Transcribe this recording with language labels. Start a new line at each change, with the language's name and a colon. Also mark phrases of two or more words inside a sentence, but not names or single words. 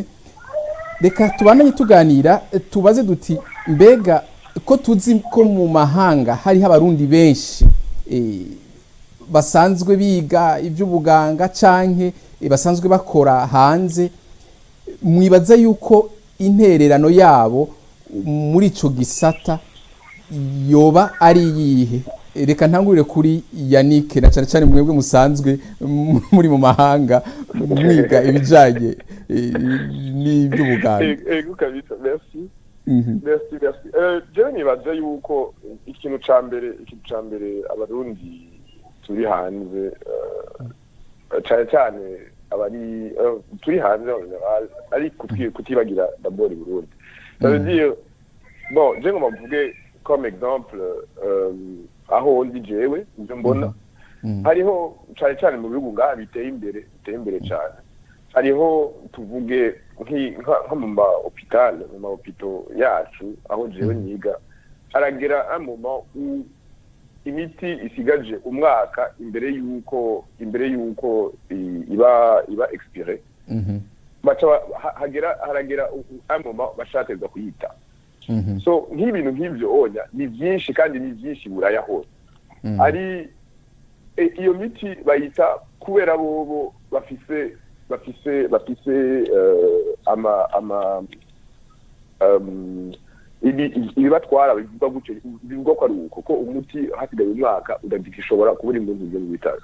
Rundi: Reka tubananye tuganira tubaze duti mbega ko tuzi ko mu mahanga hariho abarundi benshi basanzwe biga iby'ubuganga canke basanzwe bakora hanze, mwibaza yuko intererano yabo muri ico gisata yoba ari yihe? Reka ntangurire kuri Yannick, na cyane cyane mwebwe musanzwe muri mu mahanga mwiga ibijanye n'iby'ubuganga. Ego kabisa,
French: merci. Merci.
Rundi: Je nibaza yuko ikintu ca mbere abarundi turi hanze cyane cyane abari turi hanze ari kutibagira d'abord Burundi.
French: Ça veut dire bon,
Rundi: je ngoma mvuge
French: comme exemple
Rundi: aho ndi jewe ibyo mbona hariho cyane cyane mu bihugu ngaha biteye imbere cyane. Hariho tuvuge nka mu ma hôpital yacu aho jewe niga aragera
French: un moment où
Rundi: imiti isigaje umwaka imbere yuko iba expire. Bacha haragera
French: un moment
Rundi: bashateza kuyita. So nk'ibintu nk'ibyo onya ni byinshi kandi ni byinshi buraya hose. Ari iyo miti bayita kubera bobo bafise ibi batwara bivuga gutyo, bivuga ko ari uko ko umuti hasigaye umwaka udagishobora kubura impunzi byo mu bitaro.